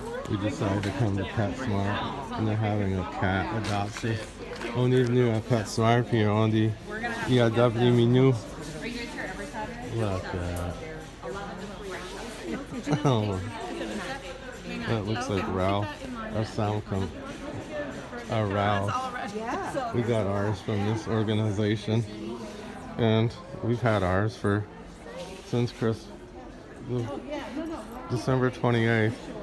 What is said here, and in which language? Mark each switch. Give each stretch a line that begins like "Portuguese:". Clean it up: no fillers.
English: we decided to come to Petsmart, and they're having a cat adoption.
French: On est venu à Petsmart, puis on dit, il adopte les minous.
English: Look at that. Oh, that looks like Ralph. Our sound comes. Ralph. We got ours from this organization, and we've had ours since December 28th.